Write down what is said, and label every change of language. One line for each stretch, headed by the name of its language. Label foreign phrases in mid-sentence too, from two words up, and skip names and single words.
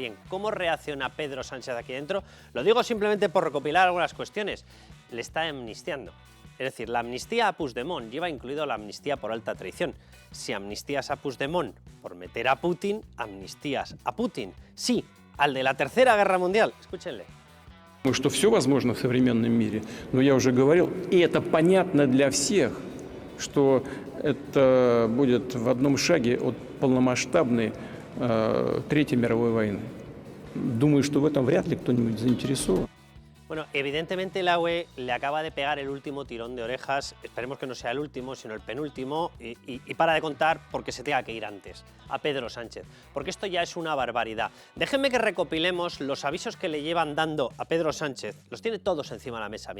Spanish: Bien, ¿cómo reacciona Pedro Sánchez aquí dentro? Lo digo simplemente por recopilar algunas cuestiones. Le está amnistiando. Es decir, la amnistía a Puigdemont lleva incluido la amnistía por alta traición. Si amnistías a Puigdemont por meter a Putin, amnistías a Putin. Sí, al de la Tercera Guerra Mundial. Escúchenle.
Russian: Думаю, что все возможно в современном мире, но я уже говорил, и это понятно для всех, что это будет в одном шаге от полномасштабной Третьей мировой войны. Думаю, что в этом вряд ли кто-нибудь заинтересован.
Spanish: Bueno, evidentemente la UE le acaba de pegar el último tirón de orejas, esperemos que no sea el último, sino el penúltimo, y para de contar porque se tenga que ir antes, a Pedro Sánchez, porque esto ya es una barbaridad. Déjenme que recopilemos los avisos que le llevan dando a Pedro Sánchez, los tiene todos encima de la mesa.